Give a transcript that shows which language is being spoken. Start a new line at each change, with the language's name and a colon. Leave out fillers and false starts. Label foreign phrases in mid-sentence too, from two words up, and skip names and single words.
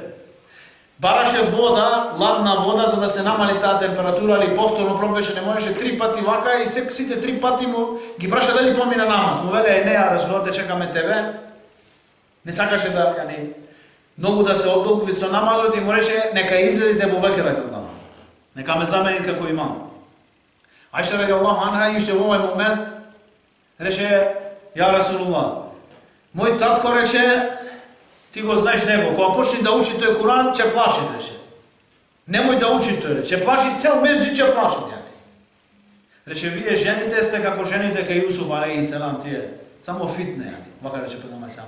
Macedonian: Бараше вода, ладна вода, за да се намали таа температура, али повторно пробвеше, не можеше 3 пати вака и сите 3 пати му ги праша дали помина намаз. Му веле, не, Расулуллах, те чекаме тебе. Не сакаше да, многу да се одолгви со намазот и му рече, нека излезите Ебу Бекир
Arabic: رضي الله عنها.
Macedonian: Нека ме замени како имам. Аиша
Arabic: رضي الله عنها,
Macedonian: и уште во овој момент, рече,
Arabic: يا رسول الله,
Macedonian: мој татко рече, ти го знаеш него, кога почне да учи тој Куран, ќе плаче, рече. Немој да учи тој, ќе плачи, цел месџид ќе плаче. Рече, вие жените сте како жените кај Јусуф
Arabic: عليه السلام,
Macedonian: тие, само фитне, вака рече пегамбер сам.